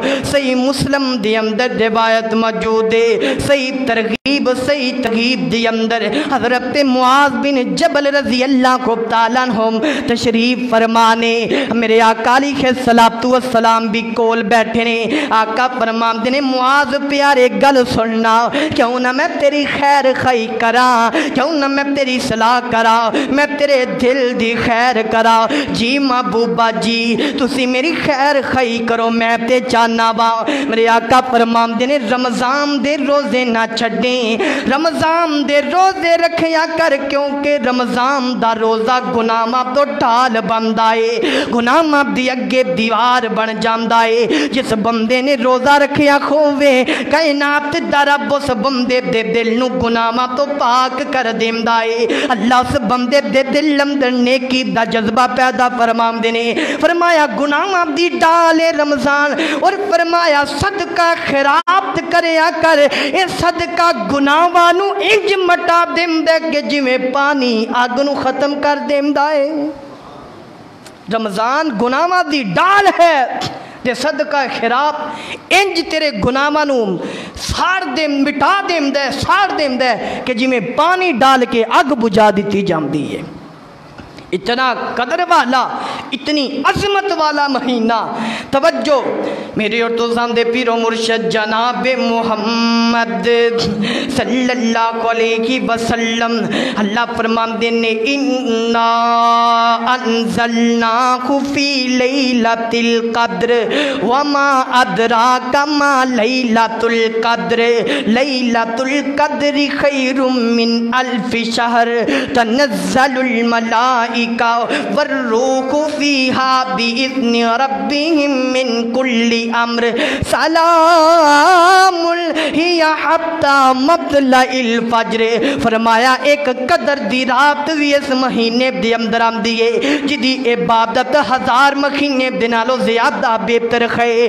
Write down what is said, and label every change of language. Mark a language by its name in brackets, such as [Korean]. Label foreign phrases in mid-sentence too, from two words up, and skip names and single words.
[Punjabi] صحیح مسلم دی اندر روایت موجود ہے، صحیح ترغیب دی اندر حضرت معاذ بن جبل [Arabic] رضی اللہ کو تعالیٰ عنہ [Punjabi] تشریف فرمانے، میرے آقا [Arabic] علیہ الصلوۃ والسلام [Punjabi] بھی کول بیٹھے نے۔ آقا فرماندے نے معاذ پیارے گل سننا، کیوں نہ میں تیری خیر خائی کراں، کیوں نہ میں تیری صلاح کراں، میں تیرے دل دی خیر کراں۔ جی محبوبہ جی تسی میری خیر خائی کرو، میں تے چاہنا وا۔ میرے آقا فرماندے نے رمضان دے روزے نہ چھڈیں، رمضان دے روزے رکھیا کر، کیونکہ رمضان دا روزہ گناہاں تو ڈھال بندا ہے، گناہاں دی اگے دیوار بن جاندا ہے۔ جس بندے نے روزہ رکھیا کھووے کائنات دا رب اس بندے دے دل نو گناہاں تو پاک کر دیندا ہے۔ اللہ اس بندے دے دل اندر نیکی دا جذبہ پیدا فرماندے نے۔ فرمایا گناہاں دی ڈال رمضان، اور فرمایا صدقہ خیرات کریا کر، اے صدقہ گناہاں نو انج مٹا دیندا کہ جویں پانی اگ نو ختم کر دیندا ہے۔ رمضان گناہاں دی ڈال ہے تے صدقہ خیرات انج تیرے گناہاں نو ساڑ دے مٹا دیندا ہے، ساڑ دیندا ہے کہ جویں پانی ڈال کے اگ بجھا دتی جاندی ہے۔ اتنا قدر والا، اتنی عظمت والا مہینہ۔ توجہ میرے اور دوستان دے پیر و مرشد جناب محمد [Arabic] صلی اللہ علیہ وسلم، [Punjabi] اللہ فرماندے نے انا [Arabic] انزلناہ فی لیلۃ القدر وما ادراک ما لیلۃ القدر لیلۃ القدر خیر من الف شہر تنزل الملائکہ والروح فیہا بإذن ربہم من کل امر سلام ہی حتی مطلع الفجر۔ [Punjabi] فرمایا ایک قدر دی رات بھی اس مہینے دے اندر آندی ہے جدی عبادت 1000 مہینے دنالو زیادہ بہتر ہے۔